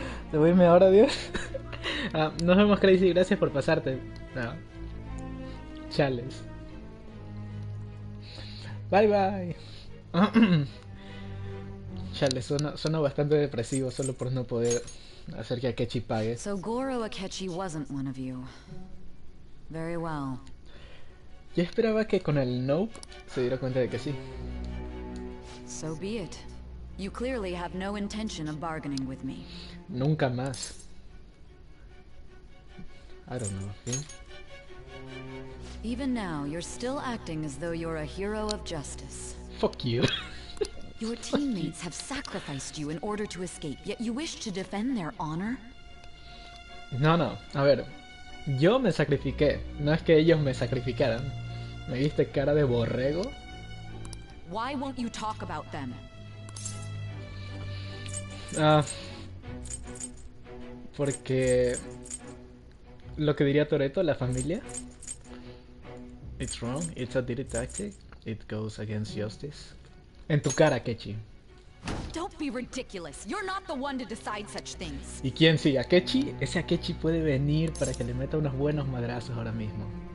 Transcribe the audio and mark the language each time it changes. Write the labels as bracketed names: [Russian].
[Spanish] Te voy a irme ahora, Dios. Nos vemos, Crazy. Gracias por pasarte. No. Chales. [English] Bye bye. [Spanish] Chales, suena bastante depresivo solo por no poder hacer que Akechi pague. [English] So Goro Akechi wasn't one of you. Very well. [Spanish] Yo esperaba que con el nope se diera cuenta de que sí. [English] So be it. You clearly have no intention of bargaining with me. [Spanish] Nunca más. [English] I don't know. [Spanish] ¿Sí? [English] Even now, you're still acting as though you're a hero of justice. Fuck you. Your teammates have sacrificed you in order to escape, yet you wish to defend their honor? [Spanish] No. A ver. Yo me sacrifiqué. No es que ellos me sacrificaran. ¿Me viste cara de borrego? [English] Why won't you talk about them? [Spanish] Porque lo que diría Toretto, la familia. [English] It's wrong, it's a dirty tactic. It goes against justice. [Spanish] En tu cara, Akechi. [English] Don't be ridiculous. You're not the one to decide such things. [Spanish] ¿Y quién sigue? ¿Akechi? Ese Akechi puede venir para que le meta unos buenos madrazos ahora mismo.